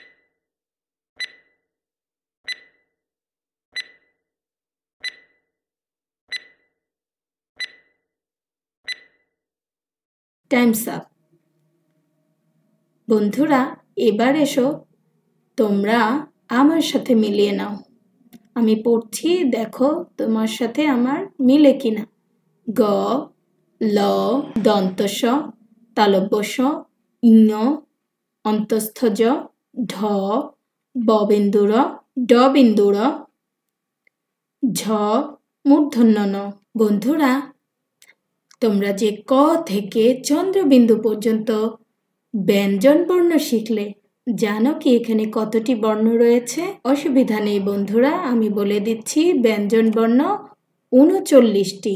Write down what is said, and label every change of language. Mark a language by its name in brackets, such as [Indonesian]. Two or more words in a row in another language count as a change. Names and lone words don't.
[English] Time's up. [Bangla] বন্ধুরা এবার এসো তোমরা আমার সাথে মিলিয়ে নাও। আমি পড়ছি, দেখো তোমার সাথে আমার মিলে কিনা। গ, ল, দন্তস, তালব্য শ, ইঞ, অন্তস্থ জ, ঢ, ববিন্দুর, ডবিন্দুর, ঝ, মূর্ধন্য ন। বন্ধুরা তোমরা যে ক থেকে চন্দ্রবিন্দু পর্যন্ত ব্যঞ্জন বর্ণ শিখলে, জানো কি এখানে কতটি বর্ণ রয়েছে? অসুবিধা নেই বন্ধুরা, আমি বলে দিচ্ছি। ব্যঞ্জন বর্ণ ৩৯টি।